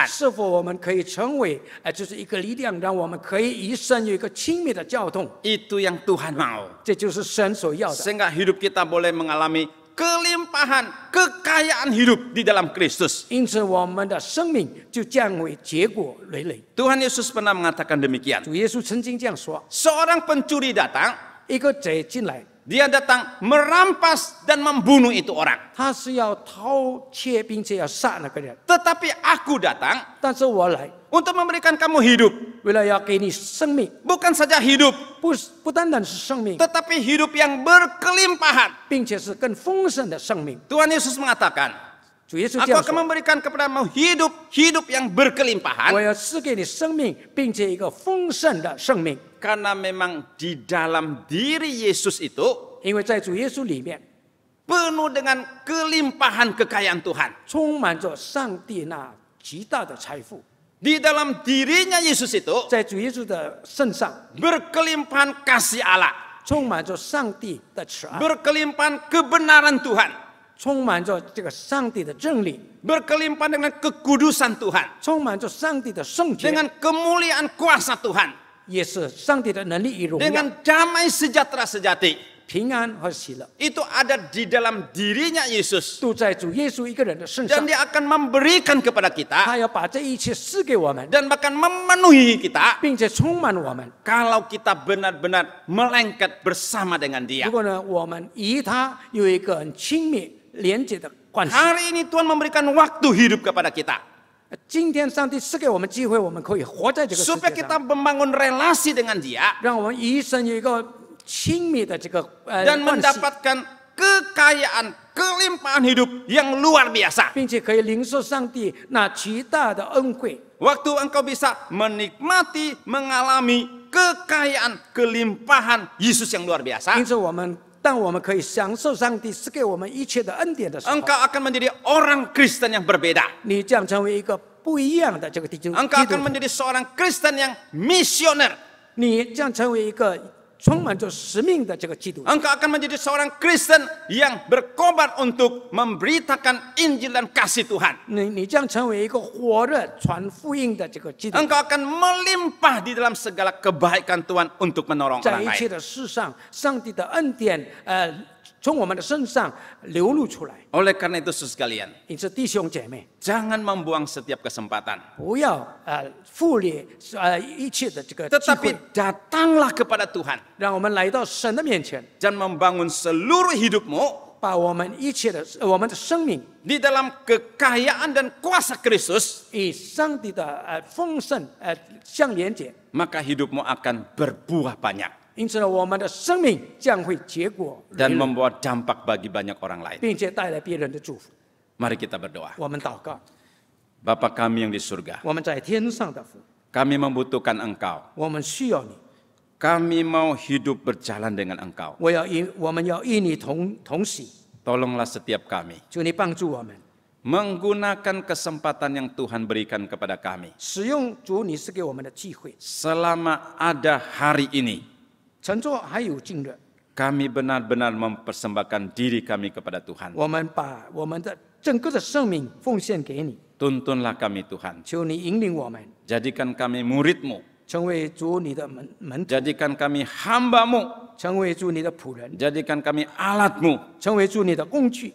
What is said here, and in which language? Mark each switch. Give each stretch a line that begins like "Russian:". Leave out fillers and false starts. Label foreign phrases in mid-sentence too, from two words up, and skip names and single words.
Chinese: 是否我们可以成为就是一个力量，让我们可以与神有一个亲密的交通？
Indonesian: Itu yang Tuhan mau.
Chinese: 这就是神所要的。
Indonesian: Sehingga hidup kita boleh mengalami kelimpahan, kekayaan hidup di dalam Kristus.
Chinese: 因此，我们的生命就将会结果累累。
Indonesian: Tuhan Yesus pernah mengatakan demikian.
Chinese: 主耶稣曾经这样说：
Indonesian: Seorang pencuri datang,
Chinese: 一个贼进来，
Indonesian: dia datang merampas dan membunuh itu orang.
Chinese: 他是要偷窃并且要杀那个人，
Indonesian: Tetapi aku datang
Chinese: 但是我来，
Indonesian: untuk memberikan kamu hidup.
Chinese: 为了要给你生命，
Indonesian: Bukan saja hidup,
Chinese: 不单单是生命，
Indonesian: tetapi hidup yang berkelimpahan.
Chinese: 并且是更丰盛的生命。
Indonesian: Tuhan Yesus mengatakan,
Chinese: 主耶稣
Indonesian: aku
Chinese: 这样
Indonesian: akan
Chinese: 说：
Indonesian: memberikan kepadamu hidup yang
Chinese: 我
Indonesian: berkelimpahan.
Chinese: 要赐给你生命，并且一个丰盛的生命。
Indonesian: Karena memang di dalam diri Yesus itu
Chinese: 因为在主耶稣里面，
Indonesian: penuh dengan kelimpahan kekayaan Tuhan.
Chinese: 充满着上帝那极大的财富。
Indonesian: Di dalam dirinya Yesus itu
Chinese: 在主耶稣的身上，
Indonesian: berkelimpahan kasih Allah,
Chinese: 充满着上帝的慈爱，
Indonesian: berkelimpahan kebenaran Tuhan,
Chinese: 充满着这个上帝的真理，
Indonesian: berkelimpahan dengan kekudusan Tuhan,
Chinese: 充满着上帝的圣洁，
Indonesian: dengan kemuliaan kuasa Tuhan,
Chinese: 也是上帝的能力与荣耀、
Indonesian: dengan damai sejahtera sejati.
Chinese: 平安和喜乐，
Indonesian: Itu ada di dalam dirinya Yesus.
Chinese: 都在主耶稣一个人的身上
Indonesian: Dan。dia akan memberikan kepada kita
Chinese: 他要把这一切赐给我们，
Indonesian: dan bahkan memenuhi kita
Chinese: 并且充满我们。
Indonesian: kalau kita benar-benar melengket bersama dengan dia.
Chinese: 如果呢，我们与他有一个很亲密连接的关系。
Indonesian: Hari ini Tuhan memberikan waktu hidup kepada kita
Chinese: 今天上帝赐给我们机会，我们可以活在这个世
Indonesian: supaya
Chinese: 界
Indonesian: kita
Chinese: 上，
Indonesian: membangun relasi dengan dia
Chinese: 让我们与神有一个亲密的这个
Indonesian: dan
Chinese: 关系，
Indonesian: mendapatkan kekayaan, kelimpahan hidup yang luar biasa.
Chinese: 并且可以领受上帝那极大的恩惠。
Indonesian: Waktu engkau bisa menikmati, mengalami kekayaan, kelimpahan Yesus yang luar
Chinese: 因
Indonesian: biasa,
Chinese: 此，当我们可以享受上帝赐给我们一切的恩典的时候，
Indonesian: engkau akan menjadi orang Kristen yang berbeda.
Chinese: 你将成为一个不一样的这个基督
Indonesian: Engkau
Chinese: 徒
Indonesian: akan menjadi seorang Kristen yang misioner.
Chinese: 你将成为一个充满着使命的这个基督徒。
Indonesian: Engkau akan menjadi seorang Kristen yang berkorban untuk memberitakan Injil dan kasih Tuhan.
Chinese: 你将成为一个火热传福音的这个基督徒，
Indonesian: Engkau akan melimpah di dalam segala kebaikan Tuhan untuk menolong
Chinese: 在
Indonesian: orang
Chinese: 一切
Indonesian: lain.
Chinese: 的事上，上帝的恩典从我们的身上流露出来。
Indonesian: Oleh karena itu, saudara sekalian,
Chinese: 因此，弟兄姐妹，
Indonesian: jangan membuang setiap kesempatan.
Chinese: 不要忽略一切的这个机
Indonesian: Tetapi
Chinese: 会，
Indonesian: datanglah kepada Tuhan
Chinese: 让我们来到神的面前，
Indonesian: dan membangun seluruh hidupmu
Chinese: 把我们一切的我们的生命
Indonesian: di dalam kekayaan dan kuasa Kristus,
Chinese: 与上帝的丰盛相连接。
Indonesian: maka hidupmu akan berbuah banyak
Chinese: 因此呢，我们的生命将会结果
Indonesian: dan
Chinese: 累累，
Indonesian: membawa dampak bagi banyak orang lain.
Chinese: 并且带来别人的祝福。
Indonesian: Mari kita berdoa.
Chinese: 我们祷告，
Indonesian: Bapa kami yang di surga,
Chinese: 我们在天上的父，
Indonesian: kami membutuhkan Engkau.
Chinese: 我们需要你，
Indonesian: Kami mau hidup berjalan dengan Engkau.
Chinese: 我们要与你同行，
Indonesian: Tolonglah setiap kami
Chinese: 求你帮助我们，
Indonesian: menggunakan kesempatan yang Tuhan berikan kepada kami.
Chinese: 使用主你是给我们的机会。
Indonesian: Selama ada hari ini,
Chinese: 乘坐还有今日，
Indonesian: kami benar-benar mempersembahkan diri kami kepada Tuhan.
Chinese: 我们把我们的整个的生命奉献给你，
Indonesian: Tuntunlah kami Tuhan.
Chinese: 求你引领我们，
Indonesian: Jadikan kami murid-Mu.
Chinese: 成为主你的门徒，
Indonesian: Jadikan kami hamba-Mu.
Chinese: 成为主你的仆人，
Indonesian: Jadikan kami alat-Mu
Chinese: 成为主你的工具，